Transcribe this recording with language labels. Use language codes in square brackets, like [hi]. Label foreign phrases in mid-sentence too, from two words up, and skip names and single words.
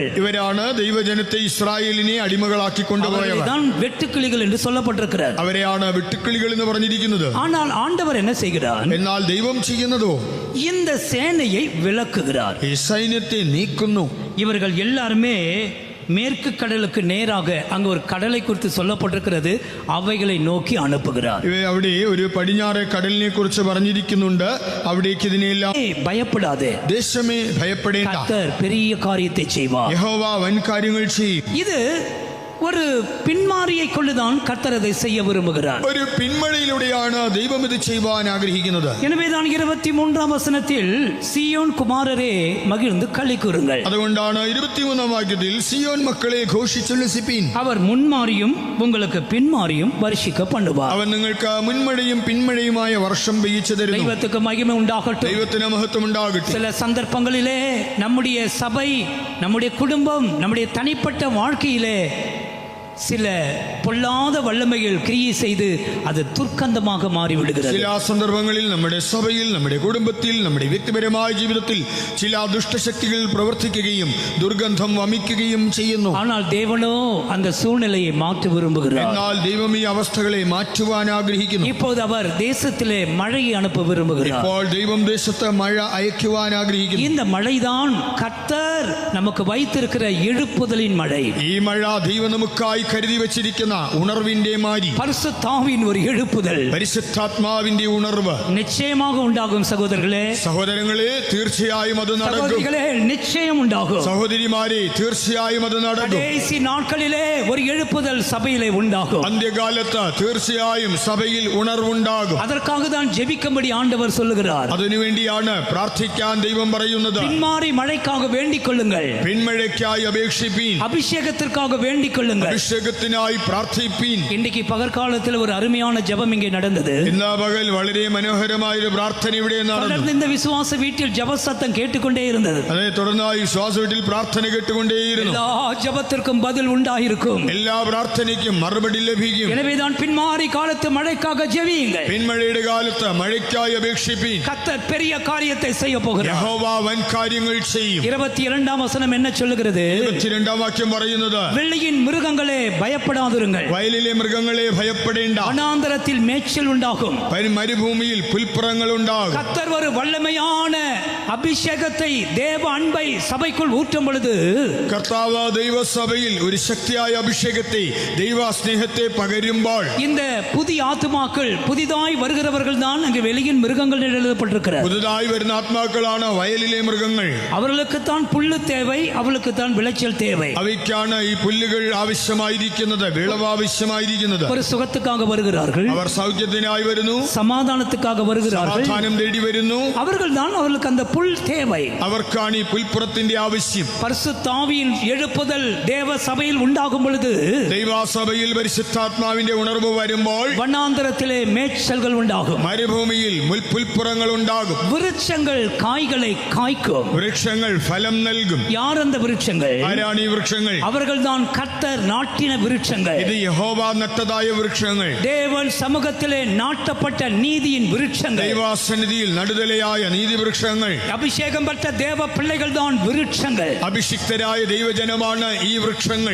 [ml] ഇവരാണ് ദൈവജനത്തെ ഇസ്രായേലിനെ അടിമകളാക്കി കൊണ്ടുപോയവർ. [ta] தான் വെട്ടുക്കിളികൾ என்று சொல்லப்பட்டிருக்கிறார். [ml] അവരെയാണ് വെട്ടുക്കിളികൾ എന്ന് പറഞ്ഞിരിക്കുന്നത്. [ta] ஆனால் ஆண்டவர் என்ன செய்கிறார்? [ml] എന്നാൽ ദൈവം ചെയ്യുന്നതോ [ta] இந்த சேனையை விலக்குகிறார். [ml] ഈ സൈന്യത്തെ നീക്കുന്നു. [ta] இவர்கள் எல்லாருமே மேற்கு கடலுக்கு நேராக அங்கு ஒரு கடலை குறித்து சொல்லப்பட்டிருக்கிறது, அவைகளை நோக்கி அனுப்புகிறார். [ml] അവിടെ ഒരു പടിഞ്ഞാറേ കടലിനെ കുറിച്ച് പറഞ്ഞിരിക്കുന്നുണ്ട്. അവിടേക്ക് ഇതിനെല്ലാം [ta] பயப்படாதே, [ml] ദേശമേ ഭയപ്പെടേണ്ട, [ta] கர்த்தர் பெரிய காரியத்தை செய்வார். [ml] യഹോവ വൻ കാര്യങ്ങൾ ചെയ്യും. [ta] இது ஒரு பின்மாரியை கொண்டுதான் கர்த்தர் அதை செய்ய விரும்புகிறார். [ml] ഒരു പിന്മഴയിലൂടെയാണ് ദൈവം ഇത് ചെയ്യുവാൻ ആഗ്രഹിക്കുന്നത്. [ta] எனவேதான் 23ஆம் வசனத்தில் சீயோன் குமாரரே மகிழ்ந்து களி கூறுங்கள். [ml] അതുകൊണ്ടാണ് 23ആം വാക്യത്തിൽ സിയോൻ മക്കളെ ഘോഷിച്ചുല്ലസിപ്പീൻ. [ta] அவர் முன்மாரியும் உங்களுக்கு பின்மாரியும் வருஷிக்க பண்ணுவார். [ml] അവൻ നിങ്ങൾക്ക് മുൻമഴയും പിന്മഴയുമായ വർഷം പെയ്യിച്ചു തരുന്നു. [ta] தெய்வத்துக்கு மகிமை உண்டாகட்டும். [ml] ദൈവത്തിന് മഹത്വം ഉണ്ടാകട്ടെ. [ta] சில சந்தர்ப்பங்களிலே நம்முடைய சபை, நம்முடைய குடும்பம், நம்முடைய தனிப்பட்ட வாழ்க்கையிலே சில பொல்லாத வல்லமைகள் கிரியை செய்து அது துர்க்கந்தமாக மாறிவிடுகிறது. [ml] ചില സന്ദർഭങ്ങളിൽ നമ്മുടെ സഭയിൽ, നമ്മുടെ കുടുംബത്തിൽ, നമ്മുടെ വ്യക്തിപരമായ ജീവിതത്തിൽ ചില ദുഷ്ടശക്തികൾ പ്രവർത്തിക്കുകയും ദുർഗന്ധം വമിക്കുകയും ചെയ്യുന്നു. [ta] ஆனால் தேவனோ அந்த சூழ்நிலையை மாற்ற விரும்புகிறார். [ml] എന്നാൽ ദൈവം ഈ അവസ്ഥകളെ മാറ്റുവാൻ ആഗ്രഹിക്കുന്നു. [ta] இப்போது அவர் தேசத்திலே மழையை அனுப்ப விரும்புகிறார். [ml] ഇപ്പോൾ ദൈവം ദേശത്ത് മഴ അയക്കുവാൻ ആഗ്രഹിക്കുന്നു. [ta] இந்த மழைதான் கர்த்தர் நமக்கு வைத்திருக்கிற எழுப்புதலின் மழை. [ml] ഈ മഴ ദൈവം നമുക്കായി കരുതി വെച്ചിരിക്കുന്ന ഉണർവിന്റെ മാരി, [ta] பரிசுத்தாவின் ஒரு எழுப்புதல் [ml] പരിശുദ്ധാത്മാവിന്റെ ഉണർവ് [ta] நிச்சயமாக உண்டாகும். சகோதரர்களே, [ml] സഹോദരങ്ങളെ, തീർച്ചയായും അത് നടക്കും. [ta] சகோதரிகளே, நிச்சயம் உண்டாகும். [ml] സഹോദരിമാരെ, തീർച്ചയായും അത് നടക്കും. [ta] கடைசி நாட்களிலே ஒரு எழுப்புதல் சபையிலே உண்டாகும். [ml] അന്ത്യകാലത്ത് തീർച്ചയായും സഭയിൽ ഉണർവുണ്ടാകും. [ta] அதற்காக தான் ஜெபிக்கும்படி ஆண்டவர் சொல்லுகிறார். [ml] അതിനുവേണ്ടിയാണ് പ്രാർത്ഥിക്കാൻ ദൈവം പറയുന്നത്. [ta] பின்மாறி மழைக்காக வேண்டிக் கொள்ளுங்கள், [ml] പിന്മഴയ്ക്കായി അപേക്ഷിപ്പീൻ, [ta] அபிஷேகத்திற்காக வேண்டிக் கொள்ளுங்கள். [ml] അഭിഷേകത്തിനായി പ്രാർത്ഥിപ്പീൻ. [ta] இன்றைக்கு பகற்காலத்தில் ஒரு அருமையான ஜெபம் இங்கே நடந்தது. [ml] ഇന്ന് പകൽ വളരെ മനോഹരമായ ഒരു പ്രാർത്ഥന ഇവിടെ നടന്നു. [ta] தொடர்ந்து இந்த விசுவாச வீட்டில் ஜெப சத்தம் கேட்டுக்கொண்டே இருந்தது. [ml] അതെ, തുടർന്നായി ശ്വാസ വീട്ടിൽ പ്രാർത്ഥന കേട്ടുകൊണ്ടേയിരുന്നു. [ta] எல்லா ஜெபத்திற்கும் பதில் உண்டாயிருக்கும். [ml] എല്ലാ പ്രാർത്ഥനയ്ക്കും മറുപടി ലഭിക്കും. [ta] எனவேதான் பின்மாறி காலத்து மழைக்காக ஜெபியுங்கள். [ml] പിന്മഴയുടെ കാലത്ത് മഴയ്ക്കായി അപേക്ഷിപ്പീൻ. [ta] கர்த்தர் பெரிய காரியத்தை செய்ய போகிறார். [ml] യഹോവ വൻ കാര്യങ്ങൾ ചെയ്യും. [ta] 22ஆம் வசனம் என்ன சொல்லுகிறது? [ml] 22ആം വാക്യം പറയുന്നത്, [ta] வெள்ளியின் மிருகங்களே பயப்படாதிருங்கள். [ml] വയലിലെ മൃഗങ്ങളെ ഭയപ്പെടേണ്ട. [ta] வனாந்தரத்தில் மேய்ச்சல் உண்டாகும். [ml] മരുഭൂമിയിൽ പുൽപ്പുറങ്ങൾ ഉണ്ടാകും. [ta] கர்த்தர் ஒரு வல்லமையான அபிஷேகத்தை, தேவ அன்பை சபைக்குள் ஊற்றும் பொழுது [ml] കർത്താവ് ദൈവസഭയിൽ ഒരു ശക്തിയായ അഭിഷേകത്തെ, ദൈവസ്നേഹത്തെ പകരുമ്പോൾ [ta] இந்த புதிய ஆத்துமாக்கள், புதிதாய் வருகிறவர்கள் தான் அங்கு வெளியின் மிருகங்கள் என்று எழுதப்பட்டிருக்கிறது. [ml] പുതുതായി വരുന്ന ആത്മാക്കളാണ് വയലിലെ മൃഗങ്ങൾ. [ta] அவர்களுக்குத்தான் புல்லு தேவை, அவர்களுக்குத்தான் விளைச்சல் தேவை. [ml] അവയ്ക്കാണ് ഈ പുല്ലുകൾ ആവശ്യമായിരിക്കുന്നത്, വിളവ് ആവശ്യമായിരിക്കുന്നത്. [ta] ஒரு சுகத்துக்காக வருகிறார்கள், [ml] അവർ സൗഖ്യത്തിനായി വരുന്നു, [ta] சமாதானத்துக்காக வருகிறார்கள். [ml] സമാധാനം തേടി വരുന്നു. [ta] அவர்கள் தான் அவர்களுக்கு அந்த புல் தேவை. [ml] അവർക്കാണ് ഈ പുൽപ്പുറത്തിന്റെ ആവശ്യം. [ta] பரிசுத்த ஆவியின் எழுப்புதல் தேவ சபையில் உண்டாகும் பொழுது [ml] ദൈവസഭയിൽ പരിശുദ്ധാത്മാവിന്റെ ഉണർവ് വരുമ്പോൾ [ta] வனாந்தரத்திலே மேய்ச்சல்கள் உண்டாகும். [ml] മരുഭൂമിയിൽ പുൽപ്പുറങ്ങൾ ഉണ്ടാകും. [ta] விருட்சங்கள் காய்களை காய்க்கும். [ml] വൃക്ഷങ്ങൾ ഫലം നൽകും. [ta] யார் அந்த விருட்சங்கள்? [ml] ആരാണ് ഈ വൃക്ഷങ്ങൾ? [ta] அவர்கள் தான் கர்த்தர் நாட்டின விருட்சங்கள். [ml] ഇത് യഹോവ നട്ടതായ വൃക്ഷങ്ങൾ. [ta] தேவன் சமூகத்திலே நாட்டப்பட்ட நீதியின் விருட்சங்கள். [ml] ദൈവാസന്നിധിയിൽ നടുതലയായ നീതിവൃക്ഷങ്ങൾ. [ta] அபிஷேகம் பெற்ற தேவ பிள்ளைகள் தான் விருட்சங்கள். [ml] അഭിഷിക്തരായ ദൈവജനമാണ് ഈ വൃക്ഷങ്ങൾ.